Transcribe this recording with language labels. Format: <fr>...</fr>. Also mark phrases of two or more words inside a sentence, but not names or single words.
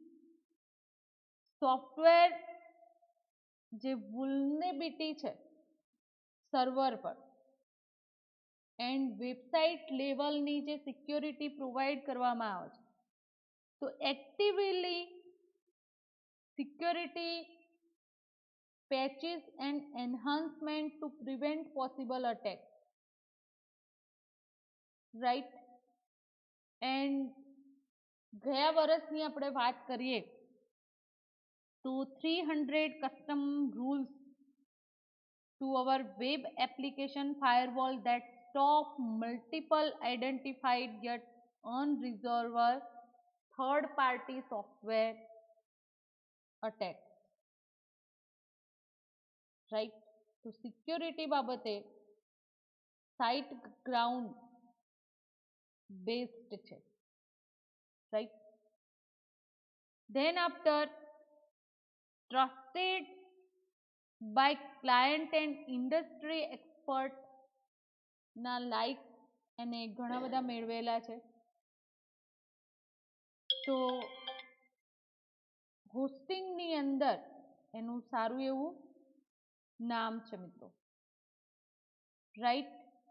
<gu>સોફ્ટવેર જે વલ્નરેબિલિટી છે સર્વર પર</gu> <en>and website</en> <gu>લેવલની જે</gu> <en>security provide</en> <gu>કરવામાં આવે છે, તો</gu> <en>actively security patches and enhancement to prevent possible attack, right? એન્ડ</en> <gu>ગયા વર્ષની આપણે વાત કરીએ તો</gu> <en>300 custom rules to our web application firewall that stop multiple identified yet unresolved third party software attacks, right?</en> <gu>તો સિક્યોરિટી બાબતે સાઇટ ગ્રાઉન્ડ બેસ્ડ છે,</gu> <en>right? Then after trusted by client and industry expert</en> <gu>ના લાઈક એને ઘણા બધા મેળવેલા છે. તો હોસ્ટિંગની અંદર એનું સારું એવું નામ છે મિત્રો, રાઈટ?</gu>